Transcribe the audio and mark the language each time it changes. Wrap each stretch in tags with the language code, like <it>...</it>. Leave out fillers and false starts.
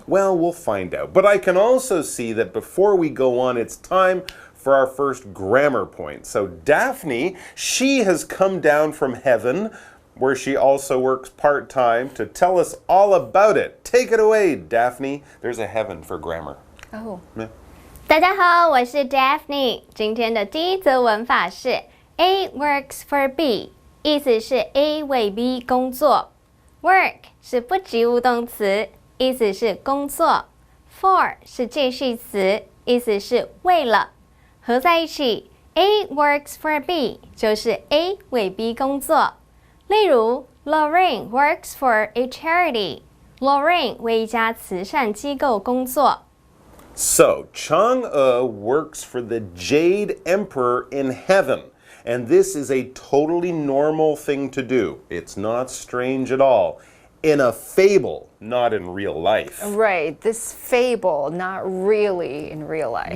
<en>Well, we'll find out. But I can also see that before we go on, it's time for our first grammar point. So Daphne, she has come down from heaven, where she also works part-time, to tell us all about it. Take it away, Daphne. There's a heaven for grammar. Oh. Yeah.</en> <zh>大家好，我是 Daphne。今天的第一则文法是</zh> <en>A works for B，</en> <zh>意思是 A 为 B 工作。 Work 是不及物动词，意思是工作。 For 是介系词，意思是为了。合在一起</zh> <en>A works for B</en> <zh>就是 A 为 B 工作。例如</zh> <en>Lorraine works for a charity。</en> <zh>Lorraine 为一家慈善机构工作。</zh> <en>So, Chang'e works for the Jade Emperor in heaven. And this is a totally normal thing to do. It's not strange at all. In a fable, not in real life. Right, this fable, not really in real life.</en>